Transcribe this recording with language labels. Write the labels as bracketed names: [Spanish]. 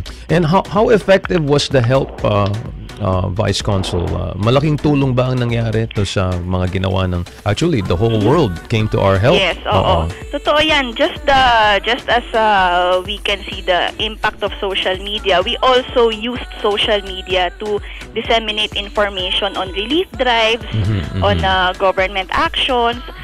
[English] And how effective was the help, Vice Consul? [Filipino] Malaking tulong ba ang nangyari to sa mga ginawa ng... [English] Actually, the whole world came to our help. [Filipino] Yes, oo. Totoo yan. [English] Just as we can see the impact of social media, we also used social media to disseminate information on relief drives, on government actions.